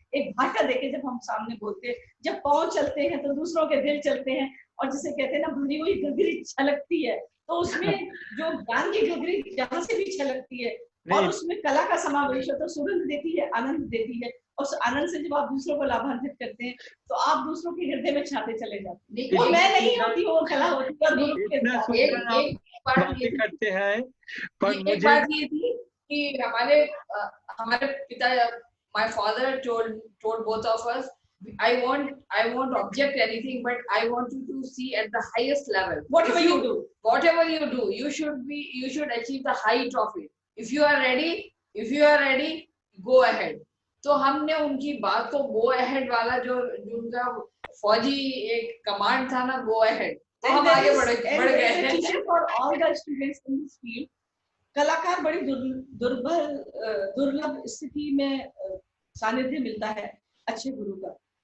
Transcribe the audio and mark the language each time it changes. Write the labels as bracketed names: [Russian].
[Hindi] एक भाषा देके जब हम सामने बोलते हैं, जब पाँव चलते हैं तो दूसरों के दिल चलते हैं, और जिसे कहते हैं ना भरी हुई घघरी छलकती है, तो उसमें जो ज्ञान की घघरी जहां से भी छलकती है, और उसमें कला का समावेश होता है, सुगंध देती है, आनंद देती है, और उस आनंद से जब आप दूसरों को लाभान्वित करते हैं तो आप दूसरों के हृदय में छाते चले जाते हैं। वो मैं नहीं होती, वो कला होती है। और एक करते हैं, पर एक बात ये थी कि हमारे पिता, [English] my father told both of us, I won't object anything, but I want you to see at the highest level. Whatever you do, you should achieve the height of it. If you are ready, go ahead. [Hindi] तो हमने उनकी बात को [English] go ahead [Hindi] वाला जो उनका फौजी एक कमांड था ना, go ahead, तो हम आगे बढ़ गए हैं। [English] For all the students in this field, [Hindi] कलाकार बड़ी दुर्लभ स्थिति में सानिध्य मिलता है अच्छे गुरु का।